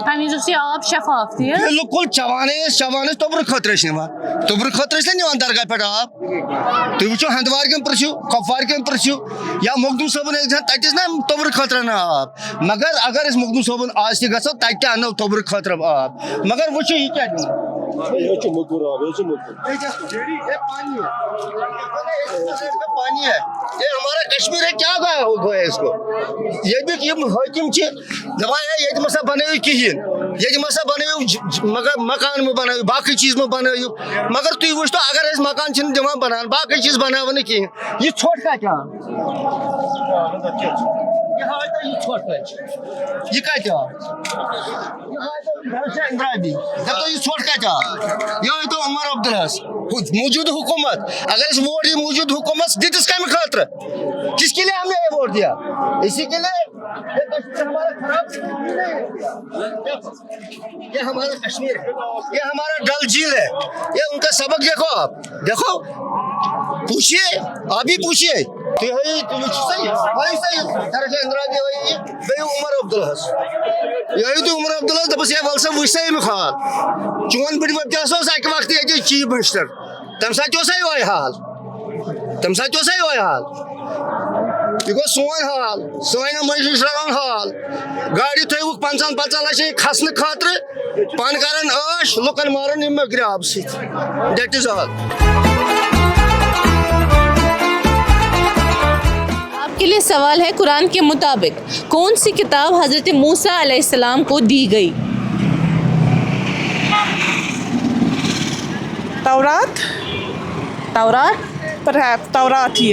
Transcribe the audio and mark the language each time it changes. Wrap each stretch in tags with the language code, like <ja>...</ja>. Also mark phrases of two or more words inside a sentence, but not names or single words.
<ks>بالکل چٮ۪وانٕے ٲسۍ توٚبرٕ خٲطرٕ ٲسۍ نِوان نِوان درگاہ پٮ۪ٹھ آب تُہۍ وٕچھِو ہندوار کٮ۪ن پرٛژھِو کۄپوارِ کٮ۪ن پرٛژھِو یا مخدوٗم صٲبُن ٲسۍ گژھان تتہِ ٲسۍ نا توٚبرٕ خٲطرٕ انان آب مگر اگر أسۍ مخدوٗم صٲبُن آز تہِ گژھو تتہِ تہِ انو توٚبرٕ خٲطرٕ آب مگر وٕچھِو یہِ کیٛاہ</ks> <ur>پانی ہے یہ ہمارا کشمیر ہے کیا گویا اس کو</ur> <ks>ییٚتِکۍ یِم حٲکِم چھِ دپان ہے ییٚتہِ مہ سا بنٲیِو کِہیٖنۍ ییٚتہِ مہ سا بنٲیِو مگر مکان مہ بنٲیِو باقٕے چیٖز مہ بنٲیِو مگر تُہۍ وٕچھتو اگر أسۍ مکان چھِنہٕ دِوان بناون باقٕے چیٖز بناوو نہٕ کِہیٖنۍ یہِ ژھۄٹھ کتہِ آو یہ ژھۄٹھ کتہِ یہِ کتہِ آو یہ ژھۄٹھ کتہِ آو یہِ ہٲیتو عمر عبداللہس موجود حکومت اگر أسۍ ووٹ دِیو موجود حکومت دِتِس کمہِ خٲطرٕ</ks> <ur>کس کے لیے ہم نے یہ ووٹ دیا اسی کے لیے یہ ہمارا کشمیر ہے یہ ہمارا ڈل جھیل ہے یہ ان کا سبق دیکھو آپ دیکھو پوچھیے آپ ہی پوچھیے</ur> <ks>عمر عبداللہس یہ عمر عبداللہ دپس ہے ول سا وٕچھ سا امیُک حال چون بٕڈبب تہِ ہسا اوس اکہِ وقتہٕ ییٚتہِ</ks> <en>chief minister</en> <ks>تمہِ ساتہٕ تہِ اوسا یِہوے حال یہ گوٚو سون حال سٲنۍ مجلسرن حال گاڑِ تھٲوِکھ 50 لچھ کھسنہٕ خٲطرٕ پن کران عٲش لُکن ماران یِم مٔکرِ آبہٕ سۭتۍ</ks> <en>that's all.</en> <ur>آپ کے لیے سوال ہے قرآن کے مطابق کون سی کتاب حضرت موسیٰ علیہ السلام کو دی گئی؟ تورات تورات ہی ہے</ur>